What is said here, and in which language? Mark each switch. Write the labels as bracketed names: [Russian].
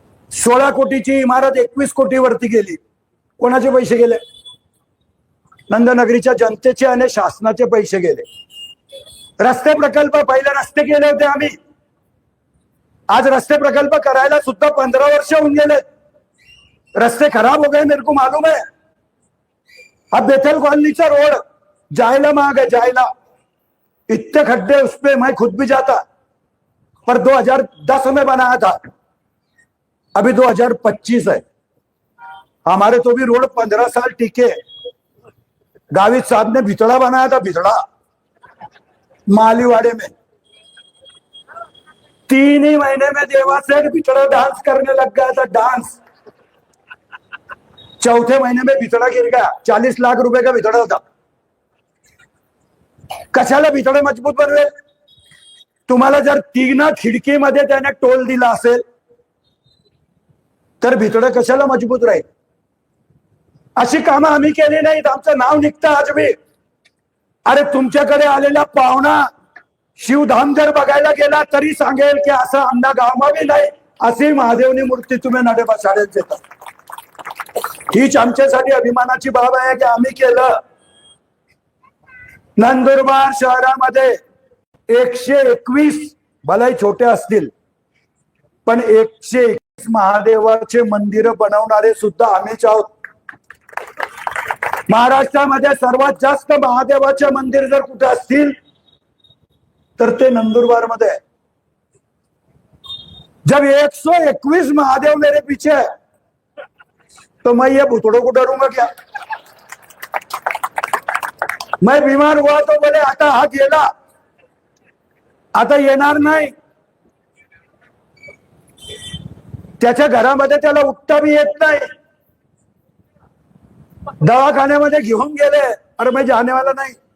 [Marathi] 16 कोटीची इमारत 21 कोटी वरती गेली. कोणाचे पैसे गेले? नंदनगरीच्या जनतेचे आणि शासनाचे पैसे गेले. रस्ते प्रकल्प, पहिले रस्ते केले होते आम्ही. आज रस्ते प्रकल्प करायला सुद्धा 15 वर्ष होऊन गेले. [Hindi] रस्ते खराब हो गए, मेरे को मालूम है. अब बेथल कॉलोनीचा रोड जायला मांग है, जायला इतने खड्डे उस पे मैं खुद भी जाता, पर 2010 में बनाया था, अभी 2025 है. हमारे तो भी रोड 15 साल टिके. गावित साहब ने भितड़ा बनाया था, भितड़ा मालीवाड़े में. 3 ही महीने में देवासेठ भितड़ा डांस करने लग गया था, डांस. चौथे महीने में भितड़ा गिर गया. 40 लाख रुपए का भितड़ा होता. [Marathi] कशाला भितडे मजबूत बनवेल? तुम्हाला जर 3 खिडकीमध्ये त्याने टोल दिला असेल तर भितडे कशाला मजबूत राहील? अशी कामं आम्ही केली नाहीत. आमचं नाव निघतं आज बी. अरे तुमच्याकडे आलेला पाहुणा शिवधाम जर बघायला गेला तरी सांगेल की असं आमना गावामध्ये नाही, अशी महादेवनी मूर्ती तुम्ही नडेबा शाळेत देता. हीच आमच्यासाठी अभिमानाची बाब आहे की आम्ही केलं. नंदुरबार शहरामध्ये 121 भलाई छोटे असतील पण 121 महादेवाचे मंदिर बनवणारे सुद्धा आम्हीच आहोत. महाराष्ट्रामध्ये सर्वात जास्त महादेवाचे मंदिर जर कुठे असतील तर ते नंदुरबार मध्ये आहे. [Hindi] जब 121 महादेव मेरे पीछे है तो मैं ये भुतड़ों को डरूंगा क्या? मैं बीमार हुआ तो बोले [Marathi] आता हा गेला, आता येणार नाही. त्याच्या घरामध्ये त्याला उठता भी येत नाही. दवाखान्यामध्ये घेऊन गेले, अरे मैं जाने वाला नाही.